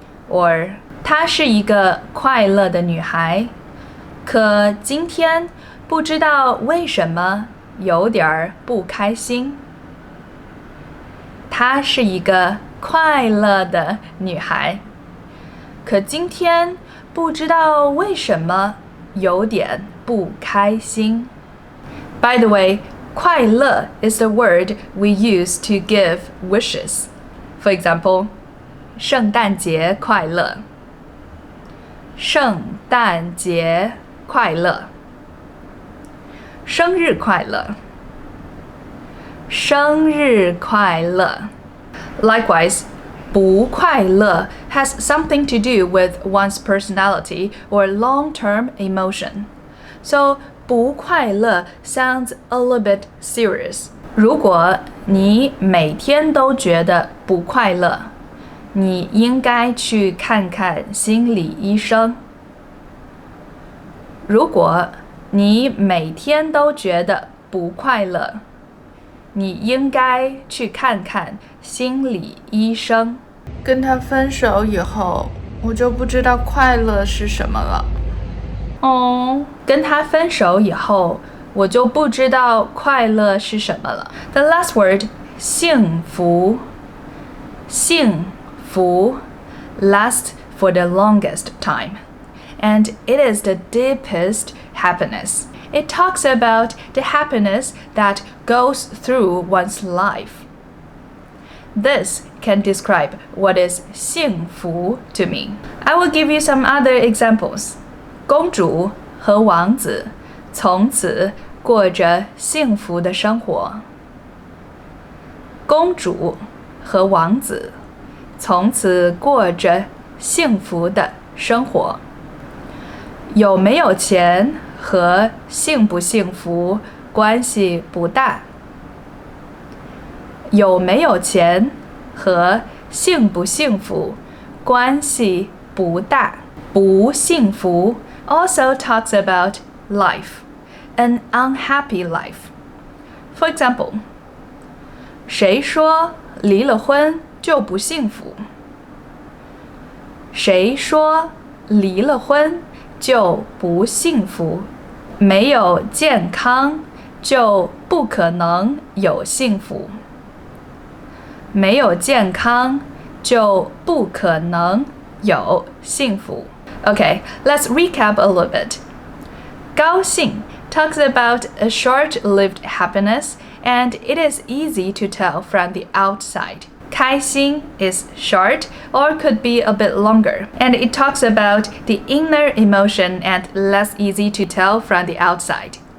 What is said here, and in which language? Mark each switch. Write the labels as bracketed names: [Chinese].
[English] Or [Chinese] 她是一个快乐的女孩，可今天不知道为什么有点不开心。她是一个快乐的女孩，可今天不知道为什么有点不开心。 [English] By the way, 快乐 is the word we use to give wishes. For example, [Chinese] 圣诞节快乐。圣诞节快乐。生日快乐。生日快乐。 [English] Likewise, 不快乐 has something to do with one's personality or long-term emotion. So, 不快乐 sounds a little bit serious. [Chinese] 如果你每天都觉得不快乐，你应该去看看心理医生。如果你每天都觉得不快乐，你应该去看看心理医生。跟他分手以后，我就不知道快乐是什么了。跟他分手以后，我就不知道快乐是什么了。 [English] The last word, 幸福。 幸福 lasts for the longest time, and it is the deepest happiness. It talks about the happiness that goes through one's life. This can describe what is 幸福 to me. I will give you some other examples. [Chinese] 公主和王子从此过着幸福的生活。公主和王子从此过着幸福的生活。有没有钱和幸不幸福关系不大。有没有钱和幸不幸福关系不大。 [English] 不幸福 also talks about life, an unhappy life. For example, [Chinese] 谁说离了婚就不幸福？谁说离了婚就不幸福？没有健康就不可能有幸福。没有健康就不可能有幸福。 [English] Okay, let's recap a little bit. 高兴 talks about a short-lived happiness, and it is easy to tell from the outside. 开心 is short or could be a bit longer, and it talks about the inner emotion and less easy to tell from the outside.